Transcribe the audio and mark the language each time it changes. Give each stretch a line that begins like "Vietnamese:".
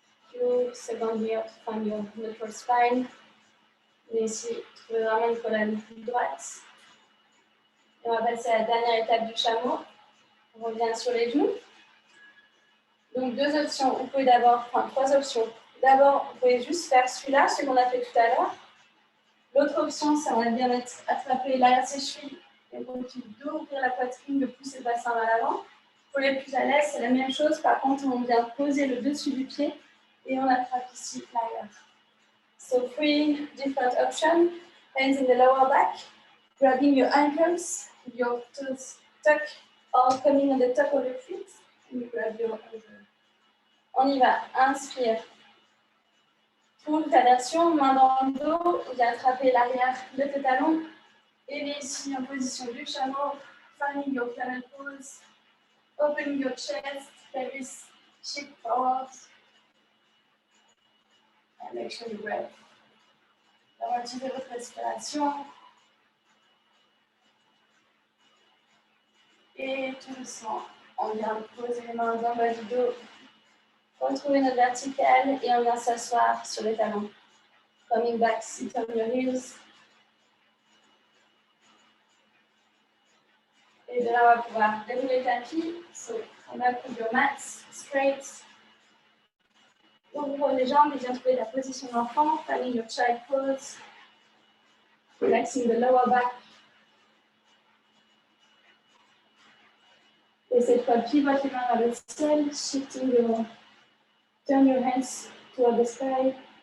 English: Few seconds here to find your neutral spine.
French: Et ici, trouvez vraiment une colonne droite. Et on va passer à la dernière étape du chameau. On revient sur les genoux. Donc, deux options. Vous pouvez trois options. D'abord, vous pouvez juste faire celui-là, ce qu'on a fait tout à l'heure. L'autre option, c'est on va bien attraper l'arrière de ses chevilles et on continue d'ouvrir la poitrine, de pousser le bassin vers l'avant. Pour les plus à l'aise, c'est la même chose. Par contre, on vient poser le dessus du pied et on attrape ici l'arrière.
English: So, three different options. Hands in the lower back, grabbing your ankles, your toes tuck or coming on the top of your feet. And you grab your ankle.
French: On y va. Inspire. Pour ta version, main dans le dos, viens attraper l'arrière de tes talons. Et viens ici en position du chameau.
English: Finding your camel pose. Opening your chest, pelvis, shift forward. And make sure you breathe.
French: Utilisez votre respiration. Et tout doucement, on vient poser les mains dans le bas du dos. Retrouvez notre verticale et on vient s'asseoir sur les talons.
English: Coming back, sit on your heels.
French: Et de là, on va pouvoir dérouler le tapis.
English: So, On a pour your mats straight.
French: Ouvre les jambes et viens trouver la position d'enfant.
English: Finding your child pose. Relaxing the lower back.
French: Et cette fois, pivote les mains vers le ciel.
English: Shifting your... Turn your hands toward the sky.